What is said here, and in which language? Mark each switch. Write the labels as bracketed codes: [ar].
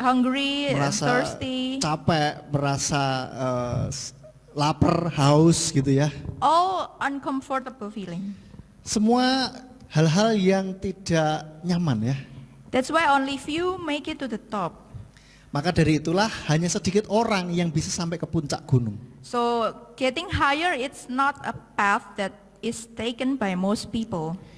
[en] hungry and [id] merasa [en] thirsty. [id] capek, merasa lapar, haus gitu ya. [en] All uncomfortable feeling. [id] Semua hal-hal yang tidak nyaman ya. [en] That's why only few make it to the top. [id] Maka dari itulah hanya sedikit orang yang bisa sampai ke puncak gunung. [en] So getting higher, it's not a path that is taken by most people.